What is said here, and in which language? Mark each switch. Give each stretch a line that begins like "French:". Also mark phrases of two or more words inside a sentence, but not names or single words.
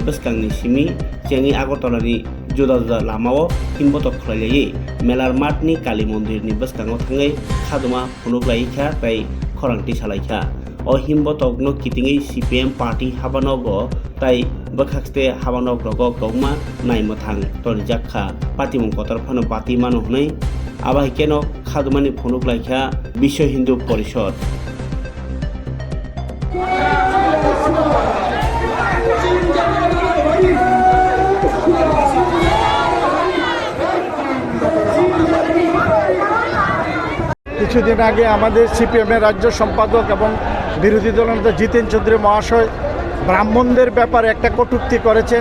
Kok Borok: बसकांनि सिमी चेंनि आगरतलानि जुदा जुदा लामाओ हिम्बतक खलायलायै मेलार माठनि काली मन्दिरनि बसकांआव थाङै खादुमा फुनुग्लायैखा ताई खरांति सालायखा अ हिम्बतकनो कितिङै CPM पार्टी हाबानग ताई बखाखते हाबानग रग गौमा नायमथां तरिजाखा पातिमुं कतरफानो पाति मानो हनै आबाय केन खादुमानि फुनुग्लायखा विश्व हिंदू परिषद
Bangla: কিছুদিন আগে আমাদের CPM-এর রাজ্য সম্পাদক এবং বিরোধী দলনেতা জিতেন চৌধুরী মহাশয় ব্রাহ্মণদের ব্যাপারে একটা কটূক্তি করেছেন।